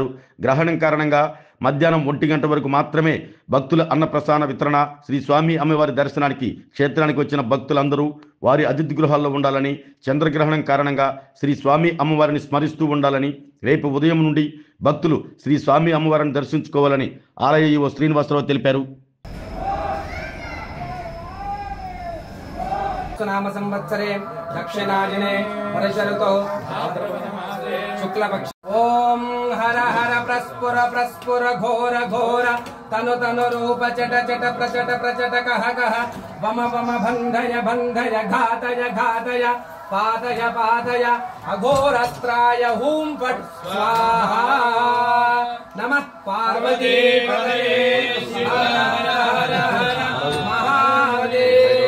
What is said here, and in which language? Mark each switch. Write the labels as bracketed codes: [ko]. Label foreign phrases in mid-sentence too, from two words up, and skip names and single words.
[te] గ్రహణం కారణంగా మధ్యాహ్నం 1 గంట వరకు మాత్రమే భక్తుల అన్నప్రసాద వితరణ, శ్రీ స్వామి అమ్మవారి దర్శనానికి క్షేత్రానికి వచ్చిన భక్తులందరూ వారి అతిథి గృహాల్లో ఉండాలని, చంద్రగ్రహణం కారణంగా శ్రీ స్వామి అమ్మవారిని స్మరిస్తూ ఉండాలని, రేపు ఉదయం నుండి భక్తులు శ్రీ స్వామి అమ్మవారిని దర్శించుకోవాలని ఆలయ ఈవో శ్రీనివాసరావు తెలిపారు. [sa] नाम संवत्सरे दक्षिणायने वर्षऋतौ शुक्लपक्ष ओम हर हर प्रस्फुर प्रस्फुर घोर घोर तनु तनु रूप चट चट प्रचट प्रचट कह कह वम वम भंधय भंधय घातय घातय पातय पातय अघोरस्त्राय हूं फट् स्वाहा नमः पार्वती पतये शिव हर हर हर महादेव।